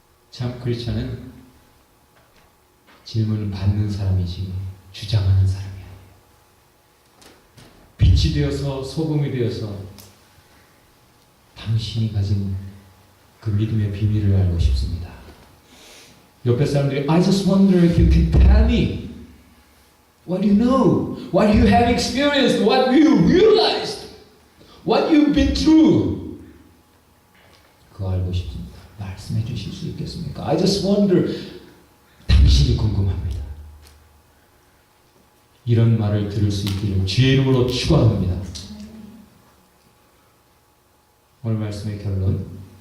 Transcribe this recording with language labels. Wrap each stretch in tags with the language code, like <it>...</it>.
<ko>참 크리스찬은 질문을 받는 사람이지 주장하는 사람이 아니에요. 빛이 되어서 소금이 되어서 당신이 가진 그 믿음의 비밀을 알고 싶습니다. 옆에 사람들이</ko> <en>I just wonder if you can tell me what you know, what you have experienced, what you realized, what you've been through.</en> <ko>그거 알고 싶습니다. 말씀해 주실 수 있겠습니까?</ko> <en>I just wonder.</en> <ko>당신이 궁금합니다. 이런 말을 들을 수 있기를 주의 이름으로 축원합니다. 오늘 말씀의 결론.</ko>